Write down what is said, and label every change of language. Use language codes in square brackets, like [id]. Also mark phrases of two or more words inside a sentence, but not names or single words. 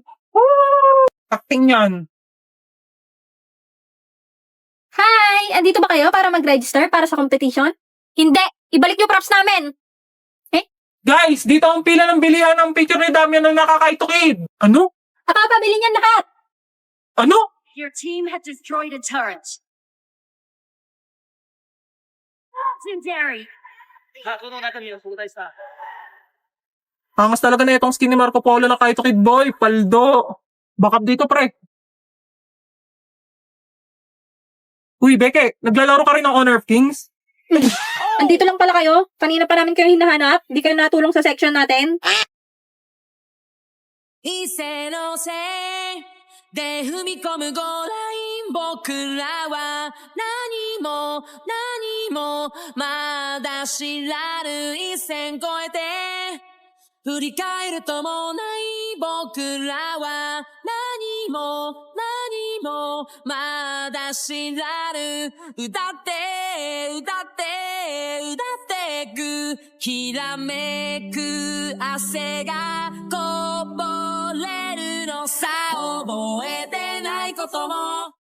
[tl] Woo! Acting yan. Hi! Andito ba kayo para mag-register para sa competition? Hindi! Ibalik niyo props namin! Guys, dito ang pila ng bilihan ng picture ni Damian ng nakakaito kid. Ano? Nakapabili niyan lahat! Ano? [en] Your team had destroyed a turret. Legendary. [tl] Angas talaga na itong skin ni Marco Polo na Kaito Kid Boy. Paldo. Backup dito, pre. Uy, Beke, naglalaro ka rin ng Honor of Kings? Andito lang pala kayo. Kanina pa namin kayo hinahanap. Di kayo natulong sa section natin. [ja] 一斉のせいで踏み込むゴーライン僕らは何もまだ知らぬ一線越えて振り返るともない僕らは何もまだ知らぬ歌ってくきらめく汗がこぼれるのさ覚えてないことも